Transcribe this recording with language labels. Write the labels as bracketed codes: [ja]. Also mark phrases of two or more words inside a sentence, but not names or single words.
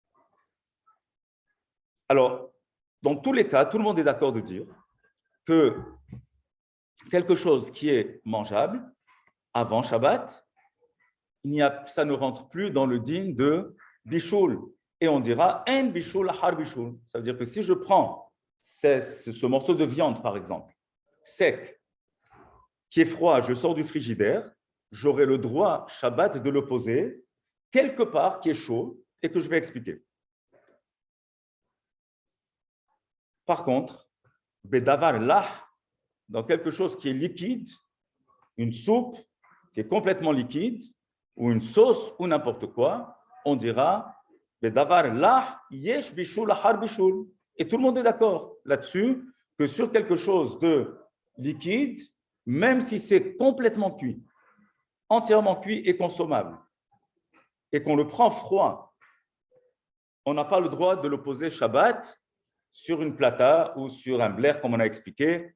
[fr] Alors, dans tous les cas, tout le monde est d'accord de dire que quelque chose qui est mangeable avant Shabbat, ça ne rentre plus dans le din de bishul. Et on dira en [he] בישול אחר בישול. [fr] Ça veut dire que si je prends ce morceau de viande, par exemple, sec, qui est froid, je sors du frigidaire, j'aurai le droit, Shabbat, de le poser quelque part qui est chaud et que je vais expliquer. Par contre, [he] בדבר לח, [fr] dans quelque chose qui est liquide, une soupe qui est complètement liquide, ou une sauce, ou n'importe quoi, on dira [he] בדבר לח יש בישול אחר בישול. [fr] Et tout le monde est d'accord là-dessus que sur quelque chose de liquide, même si c'est complètement cuit, entièrement cuit et consommable, et qu'on le prend froid, on n'a pas le droit de le poser Shabbat sur une plata ou sur un blair, comme on a expliqué.